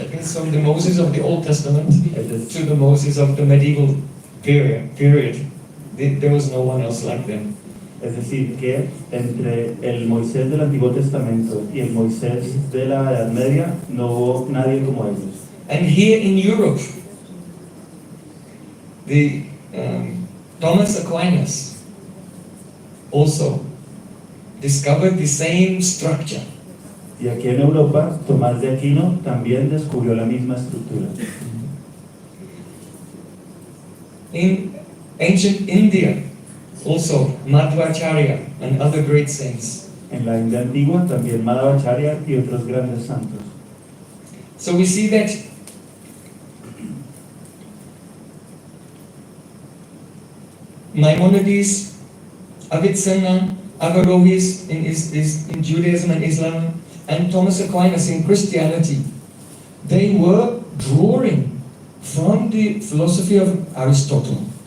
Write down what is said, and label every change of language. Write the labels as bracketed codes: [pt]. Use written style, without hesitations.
[en] That means from the Moses of the Old Testament [es] Es [en] to the Moses of the medieval period, there was no one else like them. [es] Es decir, que entre el Moisés del Antiguo Testamento y el Moisés de la Edad Media no hubo nadie como ellos. [en] And here in Europe, the Thomas Aquinas also discovered the same structure. [es] Y aquí en Europa, Tomás de Aquino también descubrió la misma estructura. [en] In ancient India, also Madhvacharya and other great saints. [es] En la India antigua también Madhvacharya y otros grandes santos. [en] So we see that Maimonides, Avicenna, Averroes in Judaism and Islam, and Thomas Aquinas in Christianity, they were drawing from the philosophy of Aristotle.